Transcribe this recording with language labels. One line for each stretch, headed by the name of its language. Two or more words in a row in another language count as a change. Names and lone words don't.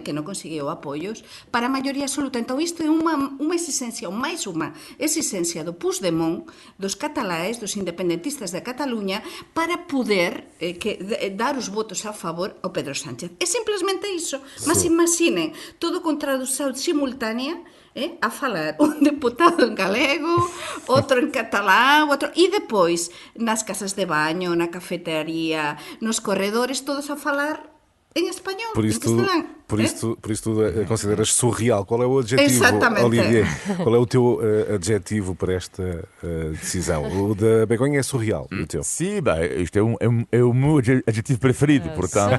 Galician: Que non conseguiu apoios, para a maioría absoluta. Entón, isto é unha exigencia, máis unha exigencia do Puigdemont, dos cataláes, dos independentistas de Cataluña, para poder dar os votos a favor ao Pedro Sánchez. É simplesmente iso. Mas imaginen, todo con tradução simultánea, a falar un deputado en galego, outro en catalán, outro... E depois, nas casas de baño, na cafetería, nos corredores, todos a falar
Portuguese: em espanhol, em castelão. Por isso tu consideras surreal. Qual é o adjetivo, Exatamente. Olivier? Qual é o teu adjetivo para esta decisão? O da Begonha é surreal, o teu? Sim, isto é o meu adjetivo preferido, portanto...